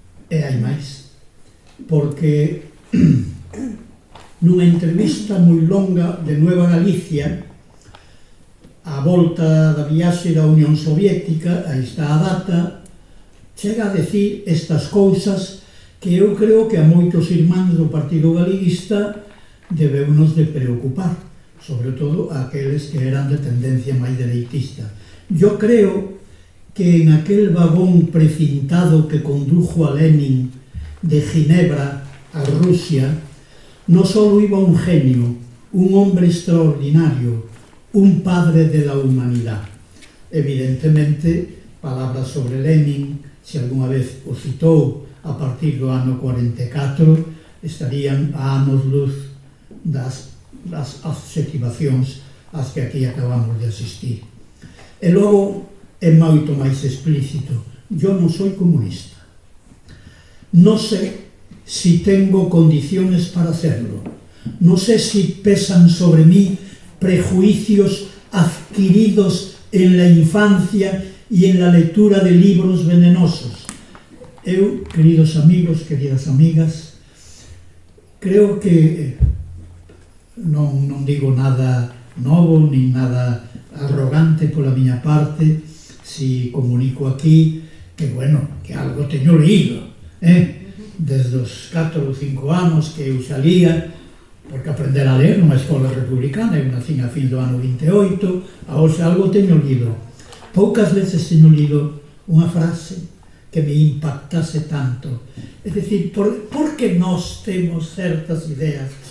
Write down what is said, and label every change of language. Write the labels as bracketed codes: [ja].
[gl] E hai máis, porque nunha entrevista moi longa de Nueva Galicia, a volta da viaxe da Unión Soviética, aí está a data, chega a decir estas cousas que eu creo que a moitos irmáns do Partido Galeguista debeunos de preocupar, sobre todo aqueles que eran de tendencia máis dereitista. [es] Yo creo que en aquel vagón precintado que condujo a Lenin de Ginebra a Rusia, no solo iba un genio, un hombre extraordinario, un padre de la humanidad. [gl] Evidentemente, palabras sobre Lenin, se alguna vez o citou a partir do ano 44, estarían a anos luz das adxetivacións ás que aquí acabamos de asistir. E logo é moito máis explícito: [es] yo non soy comunista. No sé si tengo condiciones para hacerlo. No sé si pesan sobre mí prejuicios adquiridos en la infancia y en la lectura de libros venenosos. [gl] Eu, queridos amigos, queridas amigas, creo que non digo nada novo ni nada arrogante pola miña parte si comunico aquí que, bueno, que algo teño leído, desde os 4 ou 5 anos que eu xa lía, porque aprender a ler nunha escola republicana, eu nacín a fin do ano 28, a hoxe algo teño lido. Poucas veces teño lido unha frase que me impactase tanto. É dicir, por que nós temos certas ideas?